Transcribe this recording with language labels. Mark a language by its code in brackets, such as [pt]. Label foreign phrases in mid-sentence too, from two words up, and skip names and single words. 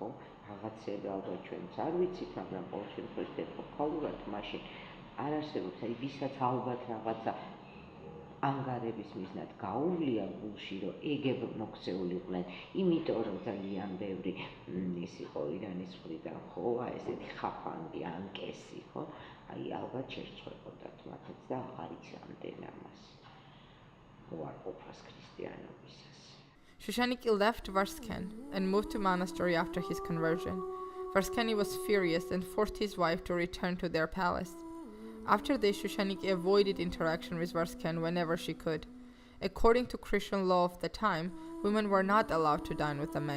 [ka] რაღაცები ალბათ ჩვენც არ ვიცით, მაგრამ ყოველ შემთხვევაში ეპოქალურად მაშინ არ არსებობს, აი ვისაც ალბათ რაღაცა ანგარების მიზნად გაუვლია გულში, რომ ეგებ მოქცეულიყვნენ, იმიტომ რომ ძალიან ბევრი ის იყო ირანის მხრიდან, ხო, ესეთი ხაფანგი, ანკესი, ხო? აი ალბათ შერწყვეტოდათ მათაც და აღარ იცანდნენ ამას. უარყოფას ქრისტიანობისას. [en] Shushaniki left Varsken and moved to monastery after his conversion. Varskani was furious and forced his wife to return to their palace. After this, Shushaniki avoided interaction with Varsken whenever she could. According to Christian law of the time, women were not allowed to dine with the men.